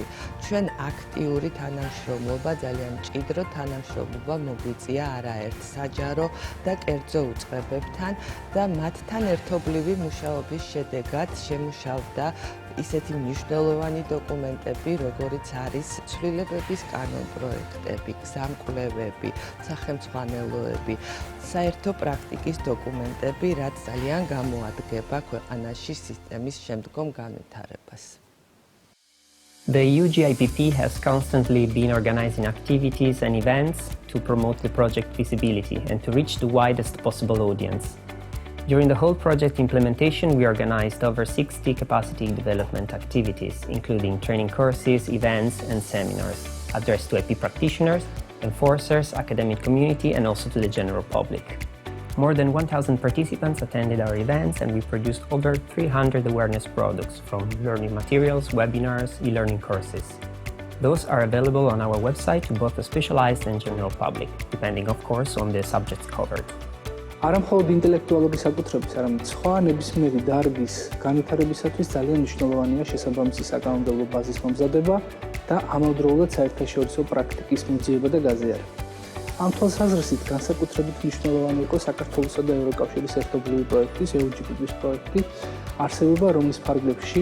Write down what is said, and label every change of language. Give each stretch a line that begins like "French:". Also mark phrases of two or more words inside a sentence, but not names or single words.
Georgian: ჩვენ აქტიური თანამშრომლობა, ძალიან მჭიდრო თანამშრომლობა მოგვიწია არაერთ საჯარო და კერძო უწყებებთან და მათთან ერთობლივი მუშაობის შედეგად შემუშავდა ისეთი მნიშვნელოვანი დოკუმენტები, როგორიც არის ცვლილებების კანონპროექტები, გზამკვლევები, სახელმძღვანელოები, საერთო პრაქტიკის დოკუმენტები, რაც ძალიან გამოადგება ქვეყანაში სისტემის შემდგომ განვითარებას.
English: The EUGIPP has constantly been organizing activities and events to promote the project visibility and to reach the widest possible audience. During the whole project implementation, we organized over 60 capacity development activities, including training courses, events, and seminars addressed to IP practitioners, enforcers, academic community, and also to the general public. More than 1,000 participants attended our events, and we produced over 300 awareness products from learning materials, webinars, e-learning courses. Those are available on our website to both the specialized and general public, depending of course on the subjects covered.
Georgian: არა მხოლოდ ინტელექტუალური საკუთრების, არამედ სხვა ნებისმიერი დარგის განვითარებისათვის ძალიან მნიშვნელოვანია შესაბამისი საკანონმდებლო ბაზის მომზადება და ამავდროულად საერთაშორისო პრაქტიკის მოძიება და გაზიარება. ამ თვალსაზრისით განსაკუთრებით მნიშვნელოვანი იყო საქართველოსა და ევროკავშირის ერთობლივი პროექტის EUGIPP-ის პროექტი არსებობა, რომლის ფარგლებში